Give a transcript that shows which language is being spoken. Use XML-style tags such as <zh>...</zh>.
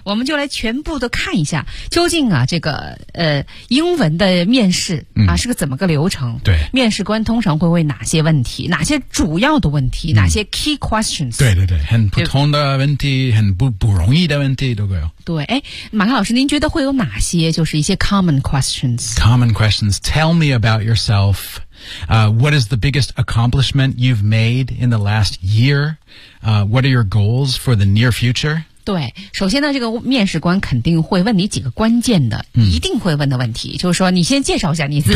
<zh>我们就来全部的看一下究竟啊这个英文的面试啊、是个怎么个流程，对，面试官通常会问哪些问题，哪些主要的问题、哪些</zh> <en>key questions，</en> <zh>对对对，很普通的问题，很不容易的问题都会有，对，诶，马克老师您觉得会有哪些就是一些</zh> <en>common questions tell me about yourselfWhat is the biggest accomplishment you've made in the last year? What are your goals for the near future?</en> <zh>对，首先呢，这个面试官肯定会问你几个关键的、一定会问的问题，就是说你先介绍一下你自己。</zh>